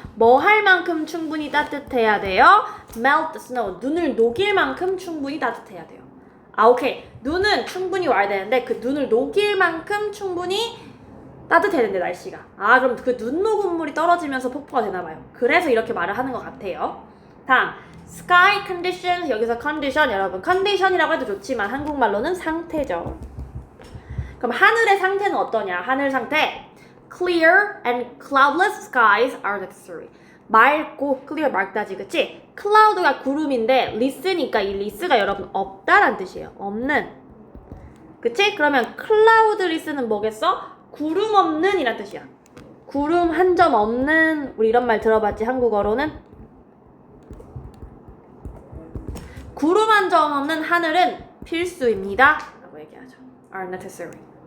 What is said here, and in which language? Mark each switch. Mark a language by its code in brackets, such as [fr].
[ko] 뭐 할 만큼 충분히 따뜻해야 돼요. [en] melt the snow. [ko] 눈을 녹일 만큼 충분히 따뜻해야 돼요. 아, 오케이. 눈은 충분히 와야 되는데 그 눈을 녹일 만큼 충분히 따뜻해야 되는데 날씨가. 아, 그럼 그 눈 녹은 물이 떨어지면서 폭포가 되나 봐요. 그래서 이렇게 말을 하는 것 같아요. 다음, sky conditions. 여기서 condition, 여러분 condition이라고 해도 좋지만 한국말로는 상태죠. 그럼 하늘의 상태는 어떠냐? 하늘 상태 [en] clear and cloudless skies are necessary. [ko] 맑고 clear 맑다지, 그치? cloud가 구름인데 리스니까 이 리스가 여러분 없다란 뜻이에요. 없는. 그치? 그러면 cloudless는 뭐겠어? 구름 없는 이란 뜻이야. 구름 한 점 없는, 우리 이런 말 들어봤지? 한국어로는 구름 한 점 없는 하늘은 필수입니다 라고 얘기하죠. [en] are necessary.